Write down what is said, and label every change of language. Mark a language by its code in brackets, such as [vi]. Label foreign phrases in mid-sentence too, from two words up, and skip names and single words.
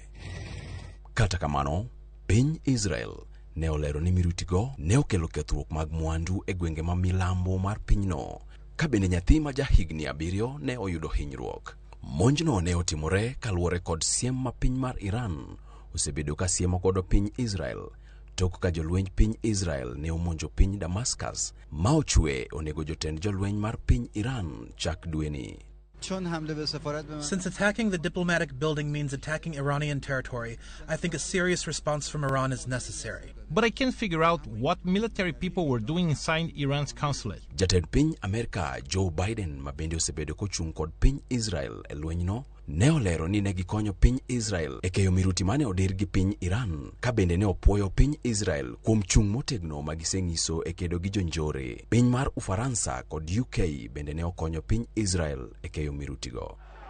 [luo] Kata kamano, piny Israel ne olero ni mirutigo ne okelo kethruok mag mwandu e gwenge ma milambo mar pinyno, ka bende nyathi ma jahigni 7 ne oyudo hinyruok. Monjno ne otimore kaluwore kod siem ma piny mar Iran osebedo ka siemo kod piny Israel tok ka jolwenj piny Israel ne omonjo piny Damascus ma ochwe onego jotend jolweny mar piny Iran chak dweni. [en] Since attacking the diplomatic building means attacking Iranian territory, I think a serious response from Iran is necessary. But I can't figure out what military people were doing inside Iran's consulate. [luo] Jatend piny Amerika Joe Biden ma bende osebedo kochung' kod piny Israel e lwenyno ne olero ni ne gikonyo piny Israel e keyo miruti mane odir gi piny Iran, ka bende ne opuoyo piny Israel kuom chung' motegno ma giseng'iso e kedo gi jonjore. Piny mar Ufaransa kod UK bende ne okonyo piny Israel e keyo mirutigo.